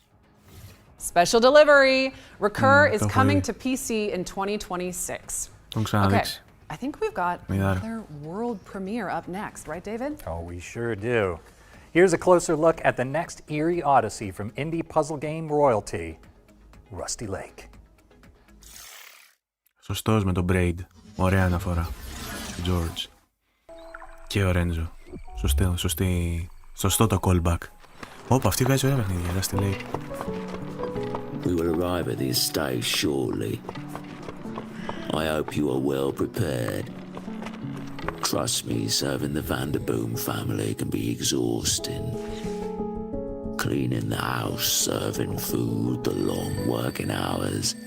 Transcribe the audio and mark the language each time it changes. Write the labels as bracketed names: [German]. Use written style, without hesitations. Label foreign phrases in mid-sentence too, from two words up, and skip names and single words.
[English] Special delivery. Recur is coming to PC in 2026. [Greek] Τον ξαναδείξει. [English] I think we've got another world premiere up next, right, David? Oh, we sure do. Here's a closer look at the next eerie odyssey from indie puzzle game royalty, Rusty Lake. [Greek] Σωστός με τον Braid. Ωραία αναφορά. George. Και ο Ρέντζο. Σωστό το callback. Όπα, αυτή βγάζει ωραία παιχνίδια. Rusty Lake. [English] We will arrive at this stage shortly. I hope you are well prepared. Trust me, serving the Vanderboom family can be exhausting. Cleaning the house, serving food, the long working hours.